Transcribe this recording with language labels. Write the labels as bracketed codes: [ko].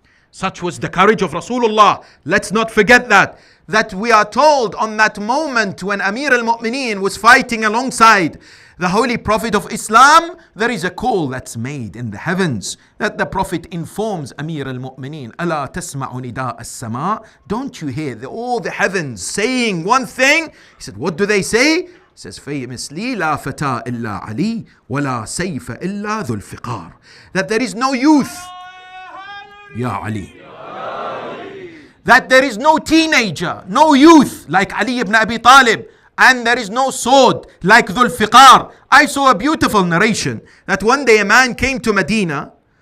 [en] Such was the courage of Rasulullah. Let's not forget that we are told on that moment when Amir al-Mu'mineen was fighting alongside the Holy Prophet of Islam, there is a call that's made in the heavens that the Prophet informs Amir al-Mu'mineen, [ar] أَلَا تَسْمَعُ نِدَاءَ السَّمَاءِ. [en] Don't you hear all the heavens saying one thing? He said, what do they say? He says, famously, [ar] لَا فَتَى إِلَّا عَلِي وَلَا سَيْفَ إِلَّا ذُو الْفِقَارِ. [en] That there is no youth, Ya Ali. That there is no teenager, no youth like Ali ibn Abi Talib, and there is no sword like Dhul Fiqar. I saw a beautiful narration that one day a man came to Medina